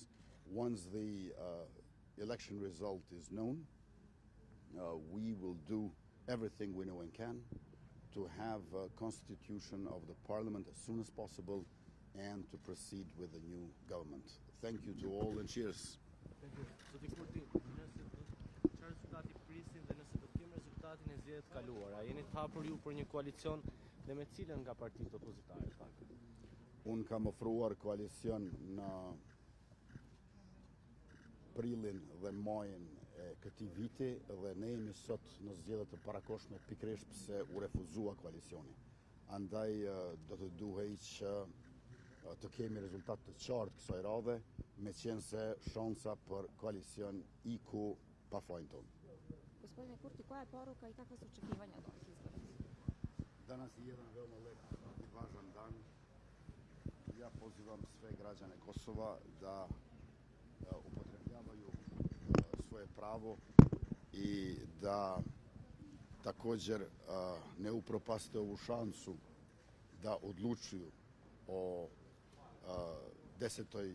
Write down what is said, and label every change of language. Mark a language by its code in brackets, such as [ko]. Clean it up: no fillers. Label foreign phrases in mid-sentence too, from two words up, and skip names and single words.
[en] Once the election result is known, we will do everything we know and can to have a constitution of the parliament as soon as possible and to proceed with the new government. Thank you to all and cheers. Thank you. [sq] Zoti Kurti, çfarë rezultati prisni dhe nëse do të kemi rezultatin e zgjedhjeve të kaluara, jeni të hapur ju për një koalicion dhe me cilën nga partitë opozitare pak? Unë kam ofruar koalicion në prilin dhe majin e këtij viti dhe ne jemi sot në zgjedhjet e parakohshme pikërisht pse u refuzua koalicioni. Andaj do të duhej që të kemi rezultat të qartë kësaj radhe, meqense shansa për koalicion iku pa fajin tonë. [sr] Gospodine Kurti, koja je poruka i kakva su očekivanja od ovih izbora? Danas je jedan veoma lep i važan dan. Ja pozivam sve građane Kosova da upotrebljavaju svoje pravo i da također ne upropaste ovu šansu da odlučuju o 10.